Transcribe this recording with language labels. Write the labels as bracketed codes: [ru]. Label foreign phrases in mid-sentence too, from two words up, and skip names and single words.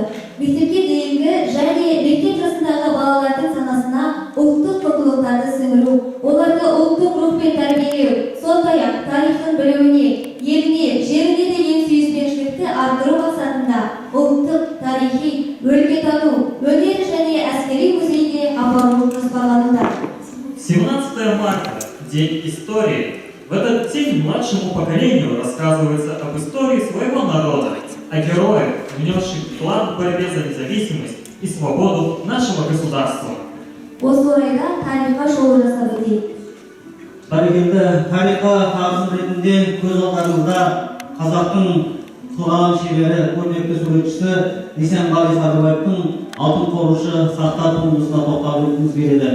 [kk] Мектепке дейінгі және мектеп жасындағы балалардың санасына ұлттық құндылықтарды сіңіру, оларды ұлттық рухпен тәрбиелеу, сондай-ақ тарихын білуіне, еліне, жеріне деген сүйіспеншілікті арттыру мақсатында ұлттық, тарихи, өлкетану, өнер және әскери музейге апару жоспарлануда. [ru] 17 марта – день истории. В этот день младшему поколению рассказывается об истории своего народа, о героях, внесших вклад в борьбе за независимость и свободу нашего государства. [kk] Осы орайда тарихқа шолу жасап өтейік. Бәрекелді, тарихқа қағазым ретінде көз алдарыңызда қазақтың тұлғалан шебері, көрнекті суретшісі Есенғали Садырбаевтың алтын қорушы сақта туындысына тоқталып өткіміз келеді.